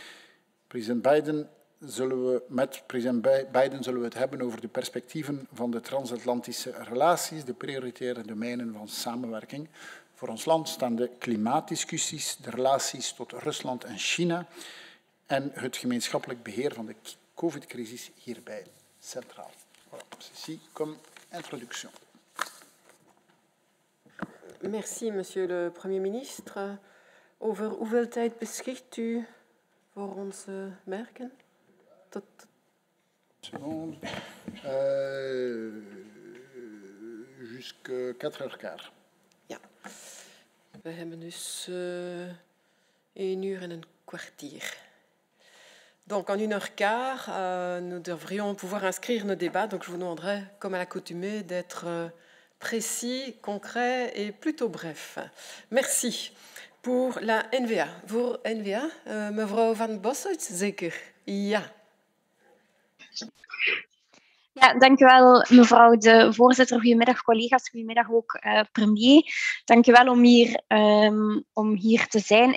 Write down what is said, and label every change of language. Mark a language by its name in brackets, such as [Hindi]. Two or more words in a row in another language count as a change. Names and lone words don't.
[Dutch] Met president Biden zullen we het hebben over de perspectieven van de transatlantische relaties, de prioritaire domeinen van samenwerking. Voor ons land staan de klimaatdiscussies, de relaties tot Rusland en China en het gemeenschappelijk beheer van de COVID-crisis hierbij centraal. [French] Voilà, ceci comme introduction. Merci, monsieur le Premier ministre. [Dutch] Over hoeveel tijd beschikt u voor onze merken? Tot... [French] Seconde. Jusqu'à 4h15. [Dutch] Ja. We hebben dus 1 uur en een kwartier. [French] Donc, en 1h15, nous devrions pouvoir inscrire nos débats. Donc, je vous demanderai, comme à l'accoutumée, d'être précis, concret et plutôt bref. Merci. Pour la NVA. [Dutch] Voor NVA, mevrouw Van Bossert, zeker? Ja. Ja, dank u wel, mevrouw de voorzitter. Goedemiddag, collega's. Goedemiddag ook, premier. Dank u wel om hier te zijn.